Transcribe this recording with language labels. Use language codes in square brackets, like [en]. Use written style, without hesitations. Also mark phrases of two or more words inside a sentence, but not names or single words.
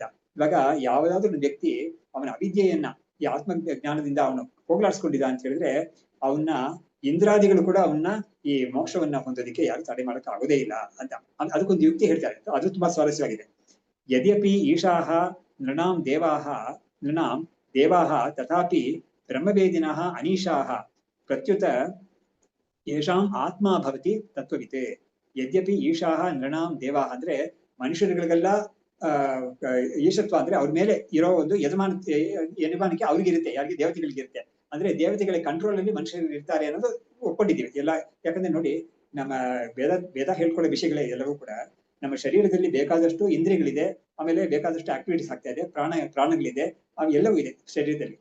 [kn] ಇವಾಗ ಯಾವುದಾದ್ರೂ ವ್ಯಕ್ತಿ ಅವನ ಅವಿದ್ಯೆಯನ್ನ ಈ ಆತ್ಮ ಜ್ಞಾನದಿಂದ ಅವನು ಹೋಗ್ಲಾಡ್ಸ್ಕೊಂಡಿದ್ದ ಅಂತ ಹೇಳಿದ್ರೆ, ಅವನ್ನ ಇಂದ್ರಾದಿಗಳು ಕೂಡ ಅವನ್ನ ಈ ಮೋಕ್ಷವನ್ನ ಹೊಂದೋದಿಕ್ಕೆ ಯಾರು ತಡೆ ಮಾಡಕ್ ಆಗೋದೇ ಇಲ್ಲ ಅಂತ ಅದಕ್ಕೊಂದು ಯುಕ್ತಿ ಹೇಳ್ತಾರೆ. ಅದು ತುಂಬಾ ಸ್ವಾರಸ್ಯವಾಗಿದೆ. [sa] ಯದ್ಯಪಿ ಈಶಾಹ ನೃಣಾಂ ದೇವಾಹ ತಥಾಪಿ ಬ್ರಹ್ಮವೇದಿನಃ ಅನೀಶಾಹ ಪ್ರತ್ಯುತ ಯೇಷಾಂ ಆತ್ಮ ಭವತಿ ತತ್ವವಿತೆ. ಯದ್ಯಪಿ ಈಶಾಹ ನೃಣಾಂ ದೇವಾಹ [kn] ಅಂದ್ರೆ ಮನುಷ್ಯರುಗಳಿಗೆಲ್ಲ ಈಶತ್ವ ಅಂದ್ರೆ ಅವ್ರ ಮೇಲೆ ಇರೋ ಒಂದು ಯಜಮಾನಿಕೆ ಅವ್ರಿಗಿರುತ್ತೆ, ಯಾರಿಗೆ ದೇವತೆಗಳಿಗಿರುತ್ತೆ. ಅಂದ್ರೆ ದೇವತೆಗಳ ಕಂಟ್ರೋಲ್ ಅಲ್ಲಿ ಮನುಷ್ಯರು ಇರ್ತಾರೆ ಅನ್ನೋದು ಒಪ್ಕೊಂಡಿದ್ದೀವಿ ಎಲ್ಲ. ಯಾಕಂದ್ರೆ ನೋಡಿ, ನಮ್ಮ ವೇದ ಹೇಳ್ಕೊಳ್ಳೋ ವಿಷಯಗಳೇ ಎಲ್ಲವೂ ಕೂಡ ನಮ್ಮ ಶರೀರದಲ್ಲಿ ಬೇಕಾದಷ್ಟು ಇಂದ್ರಿಯಗಳಿದೆ, ಆಮೇಲೆ ಬೇಕಾದಷ್ಟು ಆಕ್ಟಿವಿಟೀಸ್ ಆಗ್ತಾ ಇದೆ, ಪ್ರಾಣಗಳಿದೆ, ಎಲ್ಲವೂ ಇದೆ ಶರೀರದಲ್ಲಿ.